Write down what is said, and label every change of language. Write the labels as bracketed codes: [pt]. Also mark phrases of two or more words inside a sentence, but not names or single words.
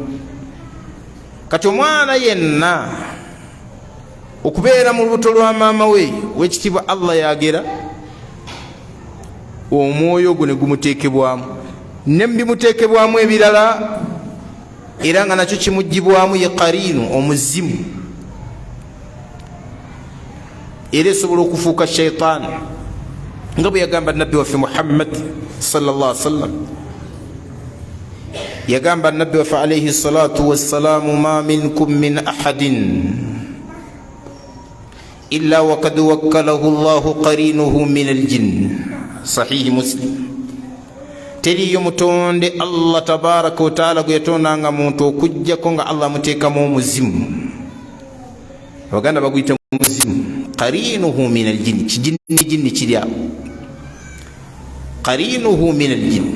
[lg] Kati omwana yenna okubeera mu lubuto lwa maama we wekitiibwa Allah yagera, omwoyo gwe ne gumuteekebwamu, ne bimuteekebwamu ebirala, era nga nakyo kimugibwamu ye qariinu, omuzimu, era esobola okufuuka shaytaani, nga bwe yagamba nabbi waffe Muhammad [ar] صلى الله عليه وسلم. [lg] Yagamba nabbi waffe [ar] عليه الصلاة والسلام، ما منكم من أحد إلا وقد وكله الله قرينه من الجن. [lg] Sahihi Muslim. Teriyo mutonde Allah [ar] تبارك وتعالى [lg] gwe yatondanga muntu okujjako nga Allah muteekamu omuzimu, abaganda baguyita muzimu, [ar] قرينه من الجن, [lg] kijinni kiri awo, [ar] قرينه من الجن.